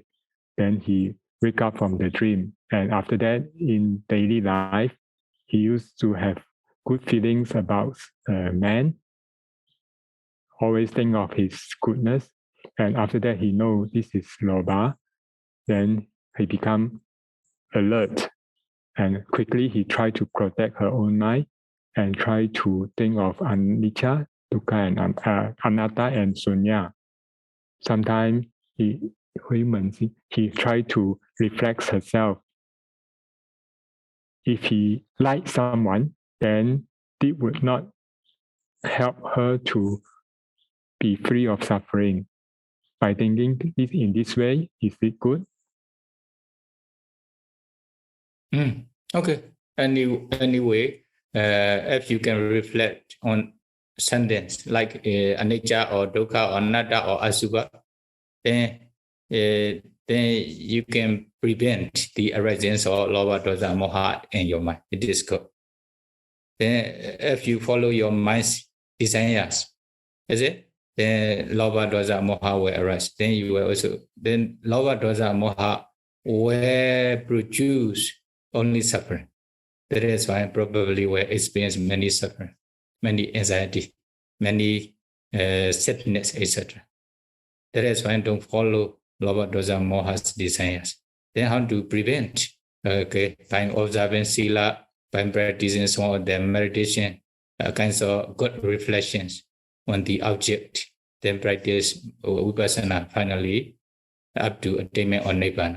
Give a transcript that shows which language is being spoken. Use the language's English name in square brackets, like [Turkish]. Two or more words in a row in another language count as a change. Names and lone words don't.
[English] Then he wake up from the dream. And after that, in daily life, he used to have good feelings about man, always think of his goodness. And after that, he knows this is loba. Then he become alert. And quickly, he try to protect her own mind and try to think of [Pali] anicca, dukkha, [English] and anatta and sunya. Sometimes he try to reflect herself. If he likes someone, then it would not help her to be free of suffering. By thinking in this way, is it good? Okay. Anyway, if you can reflect on sentence like anicca or dukkha or anatta or asubha, then you can prevent the arising of [Pali] lobha, dosa, moha [English] in your mind. It is good. Then if you follow your mind's desires, is it? Then [Pali] lobha, dosa, moha [English] will arise. Then you will also, then [Pali] lobha, dosa, moha [English] will produce only suffering. That is why probably will experience many suffering, many anxiety, many sadness, etc. That is why don't follow [Pali] lobha, dosa, moha's [English] desires. Then how to prevent? Okay, by observing sila, by practicing some of the meditation, kinds of good reflections on the object. Then practice vipassana finally up to attainment of nibbana.